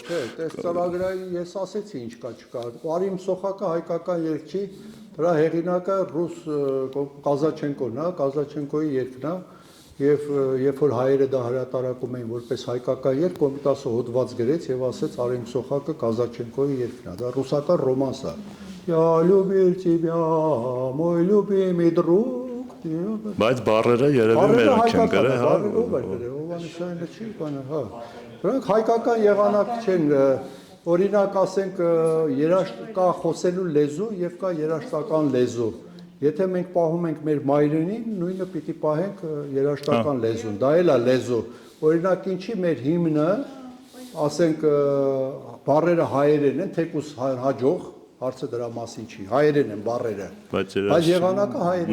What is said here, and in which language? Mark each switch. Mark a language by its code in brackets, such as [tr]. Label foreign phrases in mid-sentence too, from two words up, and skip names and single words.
[hy] ծրագրային ես ասեցի ինչ կա չկա։ Արիմ Սոխակը հայկական երգչի, դրա հեղինակը ռուս Կազաչենկոն է, Կազաչենկոյի երգն է, եւ երբ որ հայերը դա հրատարակում էին որպես հայկական երգ, Կոմիտասը հոդված գրեց եւ ասեց Արիմ Սոխակը Կազաչենկոյի երգն է։ Դա ռուսական ռոմանս է։ [ru] Я любил тебя, мой любимый друг։ [hy] Բայց բառերը երևի մերոնք են գրել, հա։ Ով է գրել, ով անշայինը չի բանը, հա։ Դրանք հայկական եղանակ չեն, օրինակ ասենք երաժշտական խոսելու լեզու եւ կա երաժշտական լեզու։ Եթե մենք պահում ենք մեր մայրենին, նույնը պիտի պահենք երաժշտական լեզուն, դա էլ է լեզու։ Օրինակ ինչի մեր հիմնը, ասենք բառերը հայերեն են, թեկուզ հաջող, հարցը դրա մասին չի, հայերեն են բառերը, բայց եղանակը հայերեն